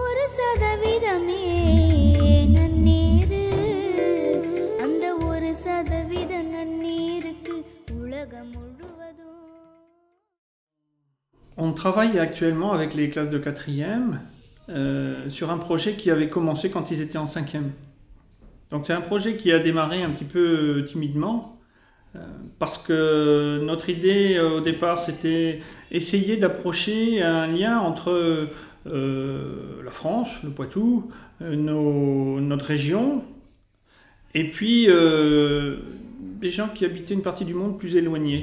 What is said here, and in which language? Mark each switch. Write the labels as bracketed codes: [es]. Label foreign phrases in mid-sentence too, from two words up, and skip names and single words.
[ta] சதவீதமே நன்னீரு அந்த ஒரு சதவீத நன்னீருக்கு உலகம் முழுவதும். [fr] On travaille actuellement avec les classes de 4e sur un projet qui avait commencé quand ils étaient en 5e. Donc c'est un projet qui a démarré un petit peu timidement parce que notre idée au départ c'était essayer d'approcher un lien entre la France, le Poitou, notre région et puis des gens qui habitaient une partie du monde plus éloignée.